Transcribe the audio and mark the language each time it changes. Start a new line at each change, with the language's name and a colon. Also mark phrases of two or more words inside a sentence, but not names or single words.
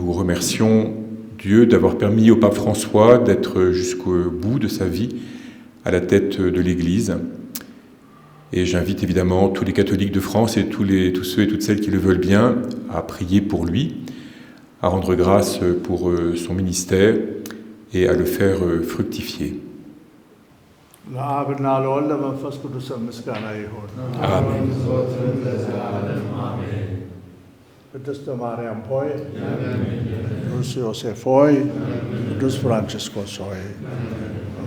French: Nous remercions Dieu d'avoir permis au pape François d'être jusqu'au bout de sa vie à la tête de l'Église. Et j'invite évidemment tous les catholiques de France et tous ceux et toutes celles qui le veulent bien à prier pour lui, à rendre grâce pour son ministère et à le faire fructifier.
Amharic: ለአብና ለወልድ ለመንፈስ ቅዱስ ምስጋና ይሁን። አሜን። ዘወትርም ለዘላለሙ አሜን። ቅድስት ማርያም ሆይ፣ ቅዱስ ዮሴፍ ሆይ፣ ቅዱስ ፍራንቺስኮስ ሆይ